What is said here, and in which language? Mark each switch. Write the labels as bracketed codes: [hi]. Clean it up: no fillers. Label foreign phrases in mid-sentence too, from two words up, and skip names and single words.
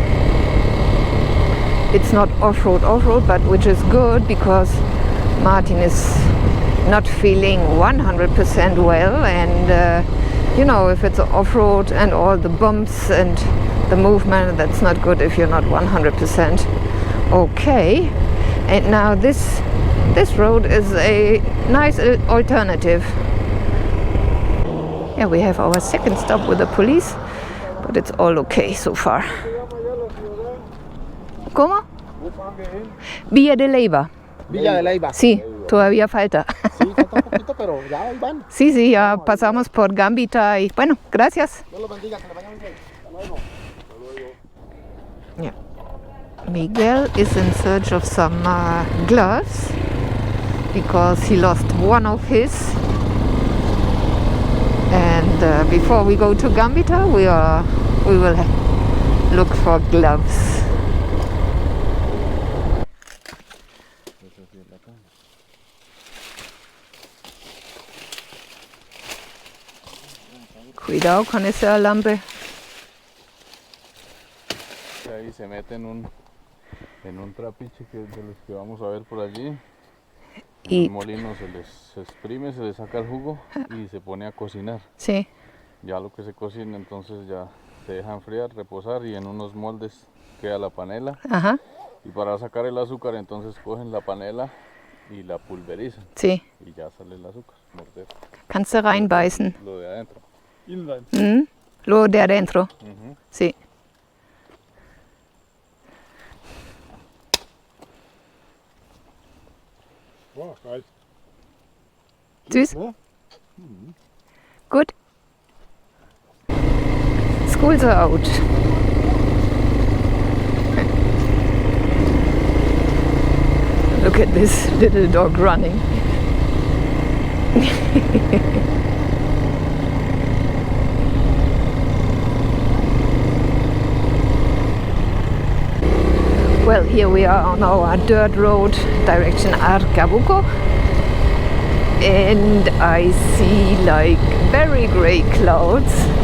[en] It's not off-road, but which is good because Martin is not feeling 100% well, and you know, if it's off-road and all the bumps and the movement, that's not good if you're not 100% okay. And now this road is a nice alternative. Yeah, we have our second stop with the police, but it's all okay so far. [es] ¿Cómo? Villa de Leyva. Villa de Leyva. Sí, todavía falta. Sí, falta un poquito, pero ya ahí van. Sí, sí, ya pasamos por Gambita y bueno, gracias. Dios los bendiga, que le vaya muy bien. Hasta luego. [en] Yeah. Miguel is in search of some gloves because he lost one of his. And before we go to Gambita, we will look for gloves. [es] Cuidado con esa alambre. Ahí se mete en un trapiche que es de los que vamos a ver por allí. Y el molino se exprime, se le saca el jugo y se pone a cocinar. sí. Ya lo que se cocina entonces ya se deja enfriar, reposar y en unos moldes queda la panela. Ajá. Y para sacar el azúcar entonces cogen la panela y la pulverizan. Sí. Y ya sale el azúcar. Morder. [de] Kannst du reinbeißen. [es] Lo de adentro. [de] Innen rein. [es] Mhm. Lo de adentro. Ujú. Sí. [de] Wow, geil. Süß? Ne? [en] Good. Schools are out. Look at this little dog running. Well, here we are on our dirt road direction Arcabuco, and I see like very grey clouds.